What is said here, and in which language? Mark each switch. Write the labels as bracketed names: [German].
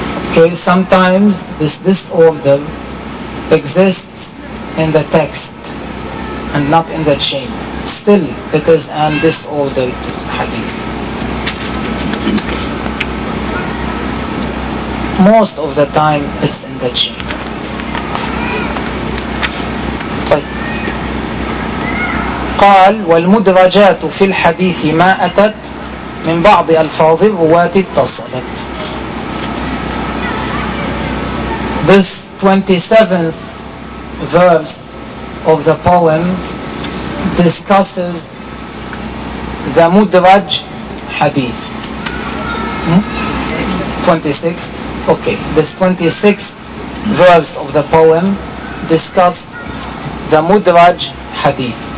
[English] Okay, sometimes this order exists in the text and not in the chain. Still it is a disordered hadith. Most of the time it's in the chain. [Arabic] قال والمدرجات في الحديث ما أتت من بعض ألفاظ الرواة اتصلت. [English] This 27th verse of the poem discusses the مدرج حديث. 26. Okay, this 26th verse of the poem discussed the Mudraj Hadith.